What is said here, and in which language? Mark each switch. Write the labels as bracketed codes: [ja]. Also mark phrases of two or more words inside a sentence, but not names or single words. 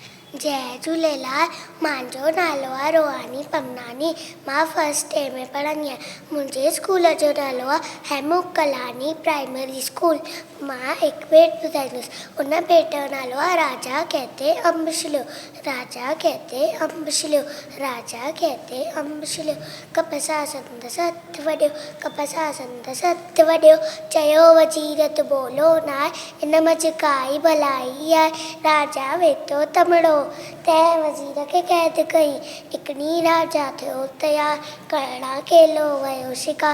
[sd] जय झूलेलाल। मुंहिंजो नालो आहे रोहानी पमनानी। मां फस्ट ए में पढ़ंदी आहियां। मुंहिंजे स्कूल जो नालो आहे हेमुक कलानी प्राइमरी स्कूल। मां हिकु बेट ॿुधाईंदुसि। उन बेट जो नालो आहे राजा कहते अम्ब छिलियो। राजा कहते अम्ब छिलियो। राजा कहते अम्ब छिलियो। कपसां संदसि हथु वॾियो। कपसां संदसि हथु वॾियो। चयो वज़ीर तूं बोलो न आहे, इन मंझि काई भलाई आहे। राजा वेठो तमिड़ो, तंहिं वज़ीर खे क़ैद कई। हिकु ॾींहुं राजा थियो तयार, करणा केलो वियो शिकार।